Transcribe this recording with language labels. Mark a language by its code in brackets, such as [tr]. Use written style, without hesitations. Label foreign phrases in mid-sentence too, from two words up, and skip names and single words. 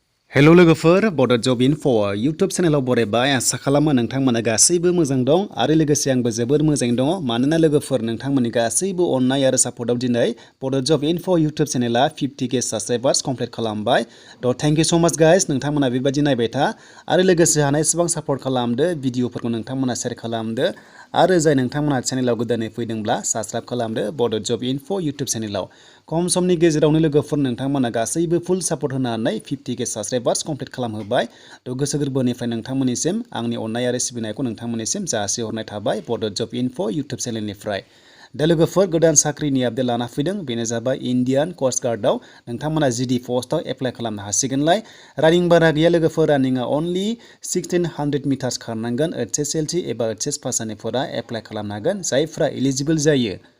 [brx] हेलो लोगोफोर बड जब इनफ यूट्यूब चेनेलाव बरायबाय आसा खालामो नोंथांमोना गासैबो मोजां दं आरो लोगोसे आंबो जोबोर मोजाङै दङ मानोना लोगोफोर नोंथांमोननि गासैबो अननाय आरो सापर्टआव दिनै बड जब इनफ यूट्यूब चेनेला 50K [en] subscribers complete [brx] खालामबाय थ [en] thank you so much guys [brx] नोंथांमोना बेबायदि नायबाय था आरो लोगोसे हानायसेबां सापर्ट खालामदो भिडिअफोरखौ नोंथांमोना शेयार खालामदो आरो जाय नोंथांमोना चेनेलाव गोदानै फैदोंब्ला साबस्क्राइब खालामदो बड जब इनफ यूट्यूब चेनेलाव खम समनि गेजेरावनो लोगोफोर नोंथांमोना गासैबो फुल सापर्ट होनानै 50K [en] subscribers complete [brx] खालामहोबाय थ गोसो गोरबोनिफ्राय नोंथांमोननिसिम आंनि अननाय आरो सिबिनायखौ नोंथांमोननिसिम जासिहरनाय थाबाय बड जब इनफ यूट्यूब चेनेलनिफ्राय दा लोगोफोर गोदान साख्रिनि आपडेट लाना फैदों बेनो जाबाय इन्डियान कोस्ट गार्डआव नोंथांमोना जीडी पस्टआव एप्लाइ खालामनो हासिगोनलाय रानिं बारा गैया लोगोफोर रानिंआ अनलि 1600 मिटार्स खारनांगोन HSLC एबा HS पास जानायफोरा एप्लाइ खालामनो हागोन जायफ्रा एलिजिबल जायो